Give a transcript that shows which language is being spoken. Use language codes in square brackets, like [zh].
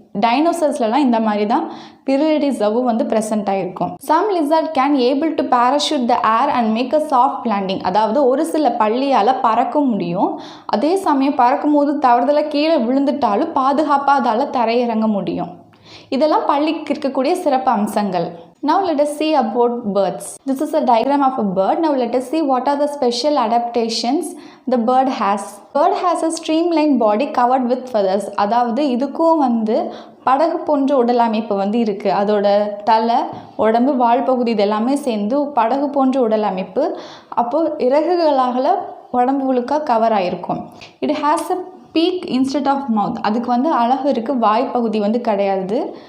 [ta] டைனோசர்ஸ்லாம் இந்த மாதிரி தான் பிரிலிடி ஜவ்வு வந்து ப்ரெசென்ட் ஆகிருக்கும். [en] Some lizard can able to parachute the air and make a soft landing. [ta] அதாவது ஒரு சில பள்ளியால் பறக்க முடியும், அதே சமயம் பறக்கும் போது தவறுதலாக கீழே விழுந்துட்டாலும் பாதுகாப்பாக அதால் தரையிறங்க முடியும். இதெல்லாம் பள்ளிக்கு இருக்கக்கூடிய சிறப்பு அம்சங்கள். [en] Now let us see about birds. This is a diagram of a bird. Now let us see what are the special adaptations the bird has. Bird has a streamlined body covered with feathers. [ta] அதாவது இதுக்கும் வந்து படகு போன்ற உடல் அமைப்பு வந்து இருக்குது. அதோட தலை, உடம்பு, வால் பகுதி இதெல்லாமே சேர்ந்து படகு போன்ற உடல் அமைப்பு. அப்போது இறகுகளால் உடம்பு முழுக்க கவர் ஆகிருக்கும். It has a peak instead of mouth. அதுக்கு வந்து அழகு இருக்குது, வாய் பகுதி வந்து கிடையாது.